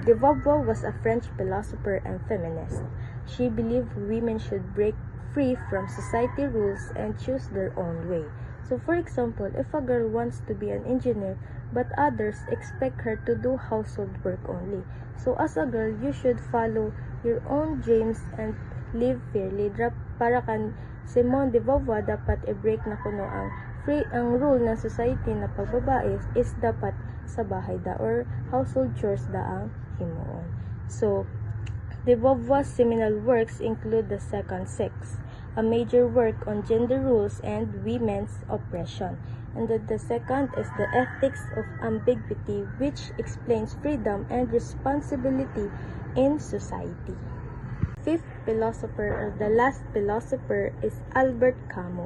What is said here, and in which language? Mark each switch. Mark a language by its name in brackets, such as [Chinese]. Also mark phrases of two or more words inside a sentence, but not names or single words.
[English] De Beauvoir was a French philosopher and feminist. She believed women should break free from society rules and choose their own way. So for example, if a girl wants to be an engineer, but others expect her to do household work only. So as a girl, you should follow your own dreams and live fairly. [Hiligaynon] Para kan Simone de Beauvoir, dapat i-break na kuno ang rule ng society na pagbabae is dapat sa bahay da or [English] household chores [Hiligaynon] da ang himuon. [English] So, De Beauvoir's seminal works include The Second Sex, a major work on gender roles and women's oppression. And the second is The Ethics of Ambiguity, which explains freedom and responsibility in society. Fifth philosopher, or the last philosopher, is Albert Camus.